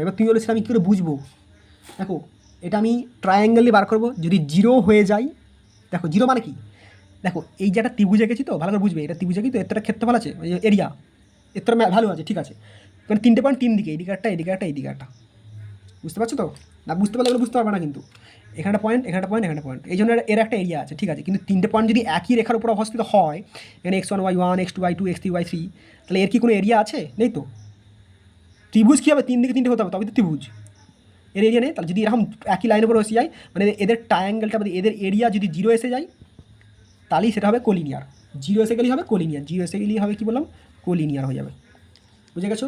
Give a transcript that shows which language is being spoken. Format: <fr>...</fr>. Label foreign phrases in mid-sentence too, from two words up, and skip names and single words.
<bn>এবার তুমি বলেছিলে আমি কী করে বুঝবো, দেখো এটা আমি ট্রায়াঙ্গেলই বার করবো, যদি জিরো হয়ে যায়, দেখো জিরো মানে কি, দেখো এই যে একটা ত্রিভুজ এঁকেছি তো, ভালো করে বুঝবে, এটা ত্রিভুজ এঁকেছি তো, এর তো একটা ক্ষেত্রফল আছে, এরিয়া, এর তো ভ্যালু আছে, ঠিক আছে, মানে তিনটে পয়েন্ট তিন দিকে, এদিকে একটা, এদিকে একটা, এদিকে একটা, বুঝতে পারছো তো? না বুঝতে পারলে এগুলো বুঝতে পারবে না, কিন্তু এখানে পয়েন্ট, এখানে পয়েন্ট, এখানে পয়েন্ট, এই জন্য এর একটা এরিয়া আছে, ঠিক আছে, কিন্তু তিনটে পয়েন্ট যদি একই রেখার উপর অবস্থিত হয়, এখানে x1 y1 x2 y2 x3 y3, তাহলে এর কি কোনো এরিয়া আছে? নেই তো। ত্রিভুজ কী হবে, তিন দিকে তিনটে হতে হবে তবে তো ত্রিভুজ, এর এরিয়া নেই। তাহলে যদি এরকম একই লাইনের উপর এসে যায়, মানে এদের ট্রায়াঙ্গেলটা, মানে এদের এরিয়া যদি জিরো এসে যায়, তাহলেই সেটা হবে কোলিনিয়ার। জিরো এসে গেলেই হবে কোলিনিয়ার, জিরো এসে গেলেই হবে কি বললাম, কোলিনিয়ার হয়ে যাবে, বুঝে গেছো?</bn>